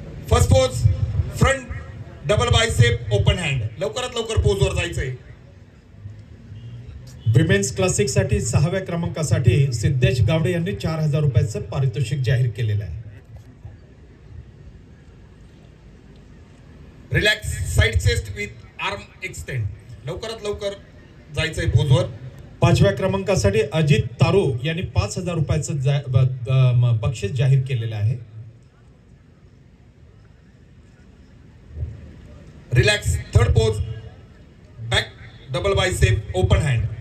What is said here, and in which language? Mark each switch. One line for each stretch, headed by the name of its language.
English: First pose front double bicep open hand.
Marathi: लवकरात लवकर पोजवर जायचंय. विमेन्स क्लासिक साठी 6व्या क्रमांकासाठी सिद्धेश गावडे यांनी 4000 रुपयाचं पारितोषिक जाहीर केलेलं आहे.
English: Relax side chest with arm extend.
Marathi: लवकरात लवकर जायचंय पोजवर. 5व्या क्रमांकासाठी अजित तारू यांनी 5000 रुपयाचं बक्षीस जाहीर केलेलं आहे.
English: Relax third pose back double bicep open hand.